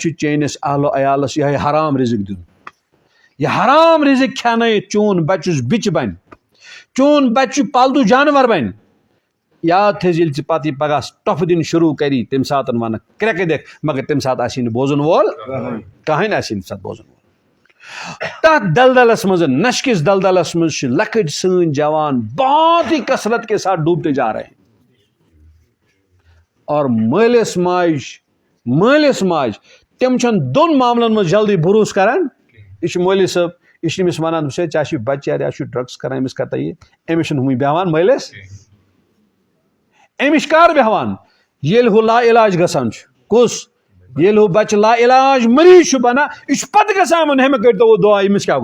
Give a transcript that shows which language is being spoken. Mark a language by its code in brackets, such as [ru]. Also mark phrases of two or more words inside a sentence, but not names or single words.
[ks] چھُ چٲنِس اہلو عیالس یِہوٚے حرام رِزق دیُن یہِ حرام رِزق کھٮ۪نٲیِتھ چون بچہِ یُس بِچہِ بنہِ چون بچہِ پالتوٗ جانور بنہِ یاد تھٲیزِ ییٚلہِ ژٕ پتہٕ یہِ پگاہ ٹۄپھٕ دِنۍ شروٗع کری تمہِ ساتہٕ ونکھ کرٛٮ۪کہٕ دِکھ مگر تمہِ ساتہٕ آسی نہٕ بوزن وول کٕہٕنۍ آسی نہٕ تمہِ ساتہٕ بوزن وول تتھ دلدلس منٛز نشہٕ کِس دلدلس منٛز چھِ لۄکٕٹۍ سٲنۍ جوان [ur] بہت ہی کثرت کے ساتھ ڈوبتے جا رہے ہیں [ks] اور مٲلِس ماجہِ تِم چھنہٕ دۄن معاملن منٛز جلدی بروسہٕ کران یہِ چھُ مولوی صٲب یہِ چھُ أمِس ونان ژےٚ چھُ بچہِ یا چھُ ڈرگٕس کران أمِس کر یہِ أمِس چھُنہٕ ہُمٕے بیٚہوان مٲلِس أمِس کر بیٚہوان ییٚلہِ ہُہ لا علاج گژھان چھُ کُس ییٚلہِ ہُہ بچہِ لا علاج مریض چھُ بنان یہِ چھُ پتہٕ گژھان یِمن ہے مےٚ کٔرۍتو دعا أمِس کیٛاہ